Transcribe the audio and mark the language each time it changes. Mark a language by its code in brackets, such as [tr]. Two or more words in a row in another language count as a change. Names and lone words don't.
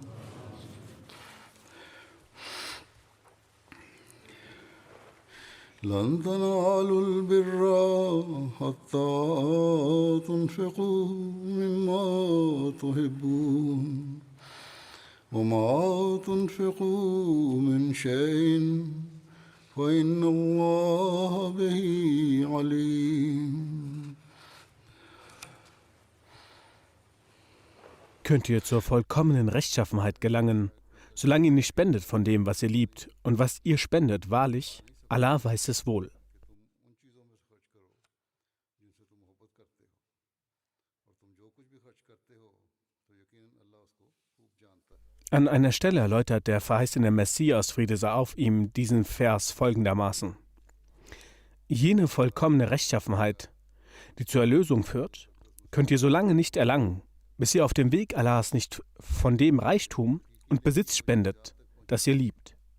[ar] لن تنالوا البر حتى تنفقوا مما تحبون وما تنفقوا من شيء فإن الله به عليم. [de] Könnt ihr zur vollkommenen Rechtschaffenheit gelangen, solange ihr nicht spendet von dem, was ihr liebt, und was ihr spendet, wahrlich, Allah weiß es wohl. An einer Stelle erläutert der verheißene Messias, Friede sei auf ihm, diesen Vers folgendermaßen: Jene vollkommene Rechtschaffenheit, die zur Erlösung führt, könnt ihr so lange nicht erlangen, bis ihr auf dem Weg Allahs nicht von dem Reichtum und Besitz spendet, das ihr liebt.